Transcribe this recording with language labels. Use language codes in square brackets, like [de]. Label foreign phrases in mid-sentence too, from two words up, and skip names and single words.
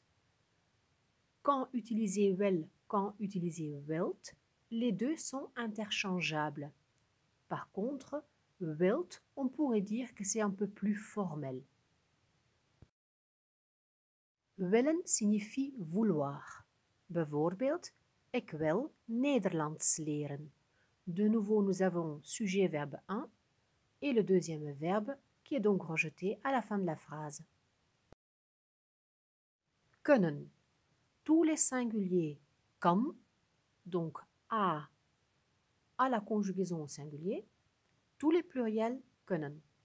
[fr] Quand utiliser wil, quand utiliser wilt, les deux sont interchangeables. Par contre, wilt, on pourrait dire que c'est un peu plus formel. Willen signifie vouloir. [nl] Bijvoorbeeld, ik wil Nederlands leren. [fr] De nouveau, nous avons sujet verbe 1 et le deuxième verbe qui est donc rejeté à la fin de la phrase. Kunnen. Tous les singuliers kan, donc à la conjugaison au singulier, tous les pluriels kunnen.